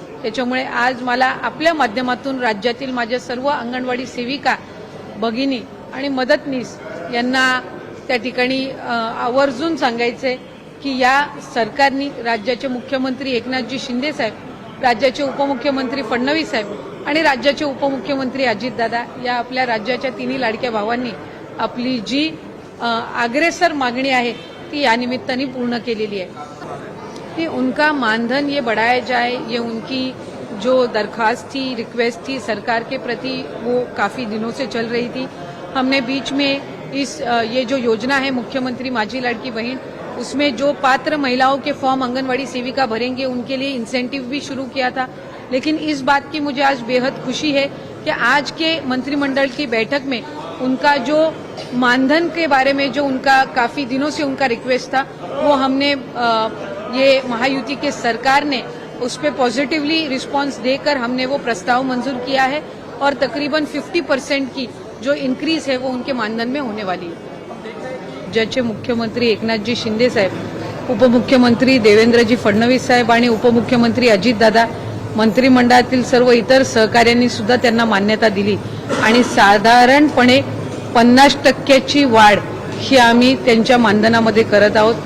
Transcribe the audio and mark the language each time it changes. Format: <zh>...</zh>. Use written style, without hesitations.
<mr>त्याच्यामुळे आज मला आपल्या माध्यमातून राज्यातील माझ्या सर्व अंगणवाडी सेविका भगिनी आणि मदतनीस यांना त्या ठिकाणी आवर्जून सांगायचे की या सरकारने राज्याचे मुख्यमंत्री एकनाथजी शिंदे साहेब, राज्याचे उपमुख्यमंत्री फडणवीस साहेब आणि राज्याचे उपमुख्यमंत्री अजितदादा या आपल्या राज्याच्या तिन्ही लाडक्या भावांनी आपली जी अग्रेसर मागणी आहे ती या निमित्ताने पूर्ण केलेली आहे।</mr> <hi>कि उनका मानधन ये बढ़ाया जाए, ये उनकी जो दरख्वास्त थी, रिक्वेस्ट थी सरकार के प्रति, वो काफ़ी दिनों से चल रही थी। हमने बीच में ये जो योजना है मुख्यमंत्री माझी लाडकी बहन, उसमें जो पात्र महिलाओं के फॉर्म आंगनवाड़ी सेविका भरेंगे उनके लिए इंसेंटिव भी शुरू किया था। लेकिन इस बात की मुझे आज बेहद खुशी है कि आज के मंत्रिमंडल की बैठक में उनका जो मानधन के बारे में जो उनका काफ़ी दिनों से उनका रिक्वेस्ट था वो हमने ये महायुति के सरकार ने उस पर पॉजिटिवली रिस्पांस देकर हमने वो प्रस्ताव मंजूर किया है और तकरीबन 50% की जो इंक्रीज है वो उनके मानधन में होने वाली है।</hi> <mr>राज्याचे मुख्यमंत्री एकनाथजी शिंदे साहेब, उपमुख्यमंत्री देवेंद्रजी फडणवीस साहेब आणि उपमुख्यमंत्री अजितदादा, मंत्रिमंडळातील सर्व इतर सहकाऱ्यांनी सुद्धा त्यांना मान्यता दिली आणि साधारणपणे 50% वाढ ही आम्ही त्यांच्या मानधनामध्ये करत आहोत।</mr>